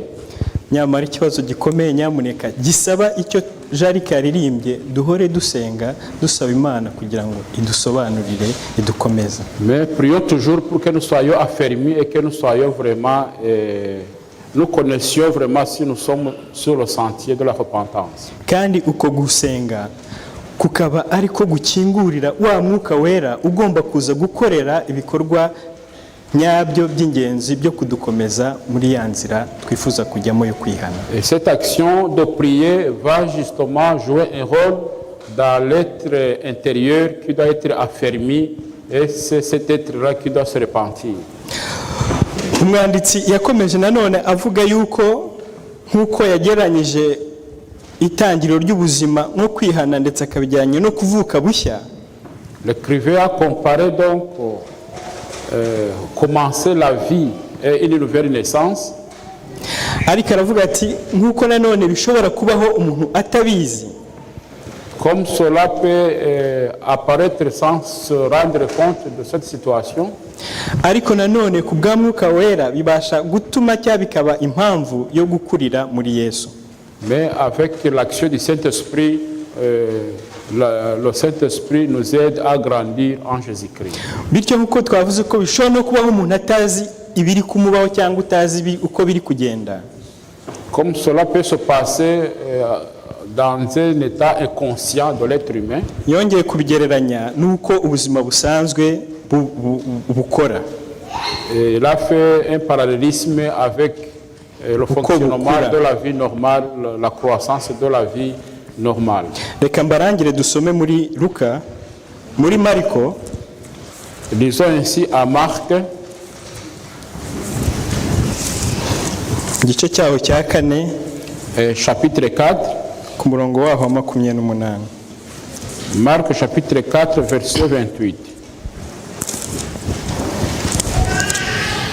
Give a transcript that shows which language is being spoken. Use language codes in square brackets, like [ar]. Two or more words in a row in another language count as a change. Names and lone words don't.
[rw] Nyamara ikibazo gikomeye nyamuneka gisaba icyo Jarike yaririmbye, duhore dusenga dusaba Imana kugira ngo idusobanurire idukomeze. [fr] Mais prions toujours pour que nous soyons affermis et que nous soyons vraiment, nous connaissions vraiment si nous sommes sur le sentier de la repentance. [rw] Kandi uko gusenga kukaba ariko gukingurira wa mwuka wera ugomba kuza gukorera ibikorwa nyabyo by'ingenzi byo kudukomeza muri ya nzira twifuza kujyamo yo kwihana. [fr] Et cette action de prier va justement jouer un rôle dans l'être intérieur qui doit être affermi, et c'est cet être-là qui doit se repentir. [rw] Umwanditsi yakomeje nanone avuga yuko nk'uko yageranyije itangiriro ry'ubuzima no kwihana ndetse akabijyanye no kuvuka bushya. [fr] L'écrivain a comparé donc commencer la vie et une nouvelle naissance. [rw] Ariko aravuga ati nk'uko nanone bishobora kubaho umuntu atabizi. [fr] Comme cela peut apparaître sans se rendre compte de cette situation. [rw] Ariko nanone ku bwa mwuka wera bibasha gutuma cyangwa bikaba impamvu yo gukurira muri Yesu. [fr] Mais avec l'action du Saint-Esprit, le Saint-Esprit nous aide à grandir en Jésus-Christ. [rw] Bityo nk'uko twavuze ko bishobora no kubaho umuntu atazi ibiri kumubaho cyangwa utazi uko biri kugenda. [fr] Comme cela peut se passer dans un état inconscient de l'être humain. [rw] Yongeye kubigereranya nuko ubuzima busanzwe bukora. [fr] Il a fait un parallélisme avec le fonctionnement de la vie normale, la croissance de la vie normale. [rw] Reka mbarangire dusome muri Luka, muri Mariko. [fr] Lisons ainsi à Marc, [rw] igice cyaho cya 4, [fr] chapitre 4. [rw] ku murongo waho wa 28. [fr] Marc chapitre 4 verset 28.